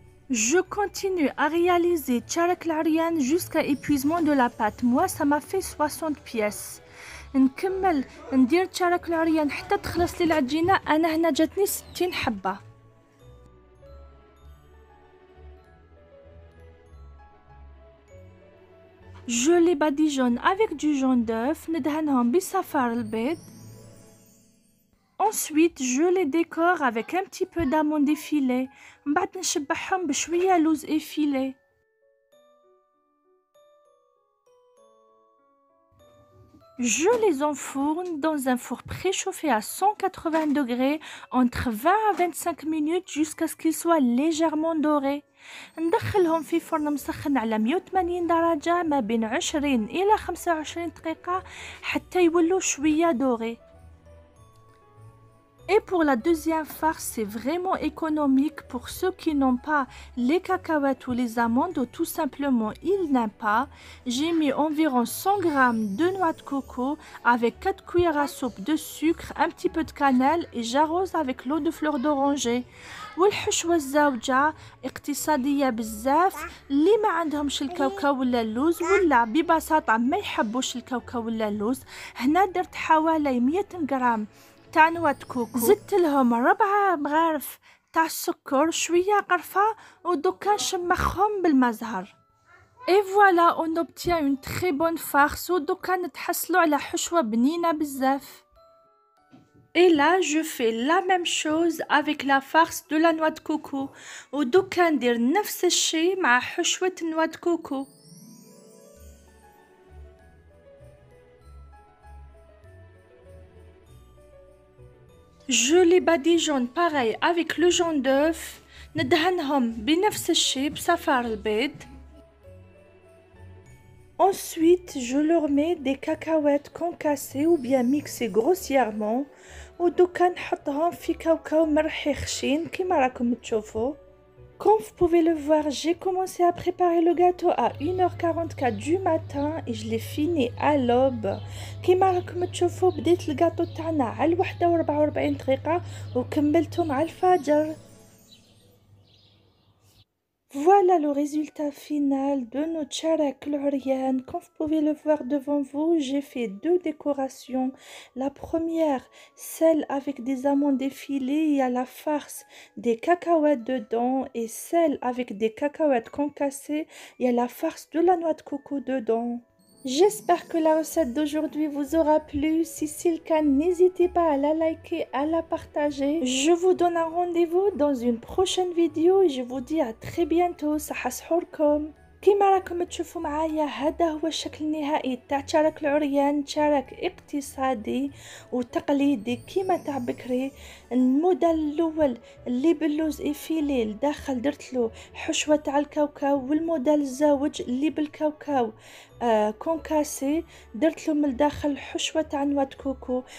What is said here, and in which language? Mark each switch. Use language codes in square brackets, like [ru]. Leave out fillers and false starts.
[fr] Je continue à réaliser Tcharak l'Ariane jusqu'à épuisement de la pâte. Moi, ça m'a fait 60 pièces. [ar] نكمل ندير تشارك العريان حتى تخلص لي العجينة. أنا هنا جاتني 60 حبة. [fr] Je les badigeonne avec du jaune d'œuf. [ar] ندهنهم بصفار البيض. [fr] Ensuite, je les décore avec un petit peu d'amandes effilées. [ar] من بعد نشبعهم بشوية لوز effilé. [fr] Je les enfourne dans un four préchauffé à 180 degrés entre 20 à 25 minutes jusqu'à ce qu'ils soient légèrement dorés. [ar] ندخلهم في فرن مسخن على 180 درجة ما بين 20 إلى 25 دقيقة حتى يولوا شوية dorés. [fr] Et pour la deuxième farce, c'est vraiment économique pour ceux qui n'ont pas les cacahuètes ou les amandes ou tout simplement ils n'aiment pas. J'ai mis environ 100 g de noix de coco avec 4 cuillères à soupe de sucre, un petit peu de cannelle et j'arrose avec l'eau de fleur d'oranger. [ar] والحشوة الزوجة اقتصادية بزاف. اللي ما عندهمش الكاوكاو ولا اللوز ولا ببساطة ما يحبوش الكاوكاو ولا اللوز، هنا درت حوالي 100 غرام تاع نواه كوكو، زدت لهم 4 مغارف تاع السكر، شويه قرفه ودوكا نشمخهم بالمزهر. [fr] Et voilà, on obtient une très bonne farce [ar] ودوكا نتحصلوا على حشوه بنينه بزاف. [fr] Et là, je fais la même chose avec la farce de la noix de coco [ar] ودوكا ندير نفس الشيء مع حشوه النواه [fr] de coco. Je les badigeonne pareil avec le jaune d'œuf. [ar] ندهنهم بنفس الشيء بصفار البيض. [fr] Ensuite, je leur mets des cacahuètes concassées ou bien mixées grossièrement. [ar] ودوكا نحطهم في كاوكاو مرحي خشين كيما راكم تشوفوا. [fr] Comme vous pouvez le voir, j'ai commencé à préparer le gâteau à 1h44 du matin et je l'ai fini à l'aube. [ar] كيما راكم تشوفوا بديت الجاتو تاعنا على 1:44 دقيقة وكملته مع الفجر. [fr] Voilà le résultat final de nos tcharak l'Ariane. Comme vous pouvez le voir devant vous, j'ai fait 2 décorations. La première, celle avec des amandes effilées, il y a la farce des cacahuètes dedans. Et celle avec des cacahuètes concassées, il y a la farce de la noix de coco dedans. J'espère que la recette d'aujourd'hui vous aura plu. Si c'est le cas, n'hésitez pas à la liker, à la partager. Je vous donne un rendez-vous dans une prochaine vidéo et je vous dis à très bientôt. [ar] Saha sahurkom. كيما راكم تشوفوا معايا هذا هو الشكل النهائي تاع شارك العريان، شارك اقتصادي وتقليدي كيما تاع بكري. الموديل الاول اللي باللوز افيلي لداخل درتلو حشوه تاع الكاوكاو، والموديل الزاوج اللي بالكاوكاو كونكاسي درتلو من الداخل حشوه تاع نواه كوكو.